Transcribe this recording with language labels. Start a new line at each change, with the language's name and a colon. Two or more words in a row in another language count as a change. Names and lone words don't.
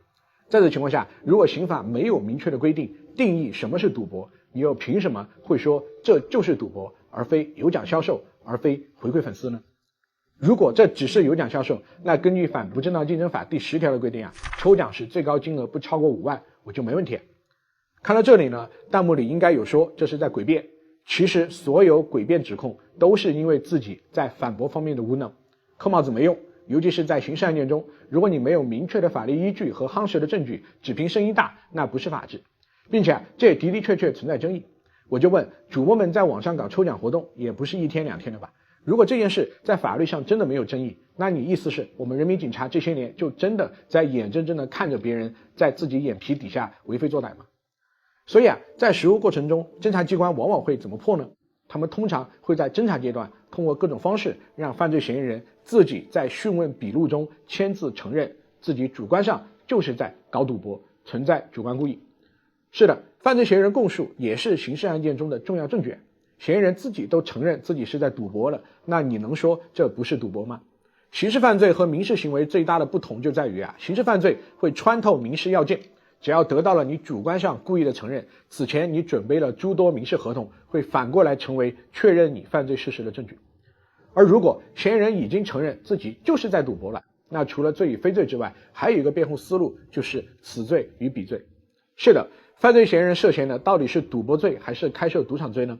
Chinese: 在這情況下，如果刑法沒有明確的規定定義什麼是賭博，你又憑什麼會說這就是賭博，而非有獎銷售，而非回饋粉絲呢？如果這只是有獎銷售，那根據反不正當競爭法第10條的規定啊，抽獎時最高金額不超過5萬，我就沒問題。看到這裡呢，彈幕裡應該有說這是在詭辯，其實所有詭辯指控都是因為自己在反駁方面的無能，扣帽子沒用，尤其是在刑事案件中，如果你沒有明確的法律依據和夯實的證據，只憑聲音大，那不是法治，並且這也的的確確存在爭議。我就問主播們在網上搞抽獎活動，也不是1天2天的吧？如果這件事在法律上真的沒有爭議，那你意思是我们人民警察這些年就真的在眼睜睜的看着別人在自己眼皮底下為非作歹嗎？所以啊，在實務過程中，偵查機關往往會怎麼破呢？他們通常會在偵查階段通過各種方式讓犯罪嫌疑人自己在訊問筆錄中簽字承認自己主觀上就是在搞賭博，存在主觀故意。是的，犯罪嫌疑人供述也是刑事案件中的重要證据，嫌疑人自己都承認自己是在賭博了，那你能說這不是賭博嗎？刑事犯罪和民事行為最大的不同就在於刑事犯罪會穿透民事要件，只要得到了你主觀上故意的承認，此前你準備了諸多民事合同，會反過來成為確認你犯罪事實的證據。而如果嫌疑人已經承認自己就是在賭博了，那除了罪與非罪之外，還有一個辯護思路，就是此罪與彼罪。是的，犯罪嫌疑人涉嫌的到底是賭博罪還是開設賭場罪呢？